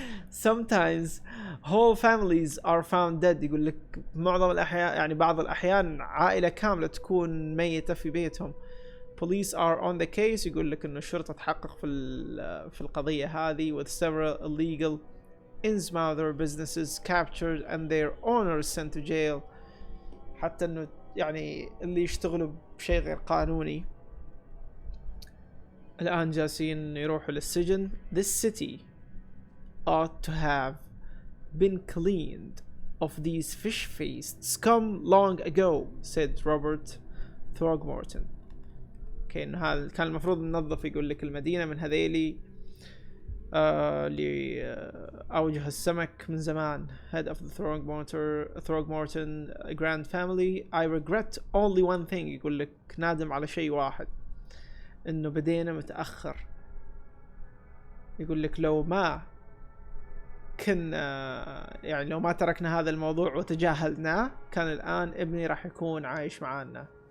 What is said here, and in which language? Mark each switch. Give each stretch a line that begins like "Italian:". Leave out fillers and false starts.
English: Sometimes whole families are found dead.
Arabic: يقول لك معظم الاحيان، يعني بعض الاحيان عائلة كاملة تكون ميتة في بيتهم.
English: Police are on the case.
Arabic: يقول لك انه الشرطة تحقق في القضية هذه.
English: With several illegal Innsmouther businesses captured and their owners sent to jail.
Arabic: حتى انه يعني اللي يشتغلوا بشيء غير قانوني الان جالسين يروحوا للسجن.
English: This city ought to have been cleaned of these fish-faced scum long ago, said Robert Throgmorton.
Arabic: اوكي انه كان المفروض ننظف، يقول لك المدينة من هذيلي اللي أوجه السمك من زمان.
English: Head of the Throgmorton grand family. I regret only one thing.
Arabic: يقول لك نادم على شيء واحد، إنه بدينا متأخر. يقول لك لو ما كنا يعني لو ما تركنا هذا الموضوع وتجاهلناه كان الآن ابني راح يكون عايش معانا.